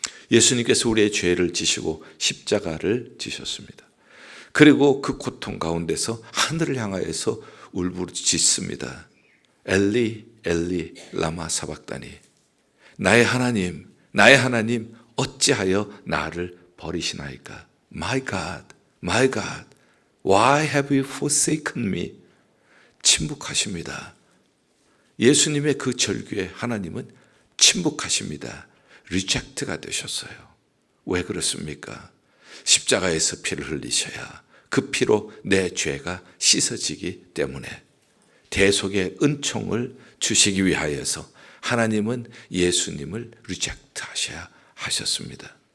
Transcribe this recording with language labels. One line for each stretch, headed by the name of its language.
Korean: 예수님께서 우리의 죄를 지시고 십자가를 지셨습니다. 그리고 그 고통 가운데서 하늘을 향하여서 울부짖습니다. 엘리 엘리 라마 사박다니, 나의 하나님 어찌하여 나를 버리시나이까?
English: My God, my God, why have you forsaken me?
Korean: 침묵하십니다. 예수님의 그 절규에 하나님은 침묵하십니다. 리젝트가 되셨어요. 왜 그렇습니까? 십자가에서 피를 흘리셔야 그 피로 내 죄가 씻어지기 때문에 대속의 은총을 주시기 위하여서 하나님은 예수님을 리젝트 하셔야 하셨습니다.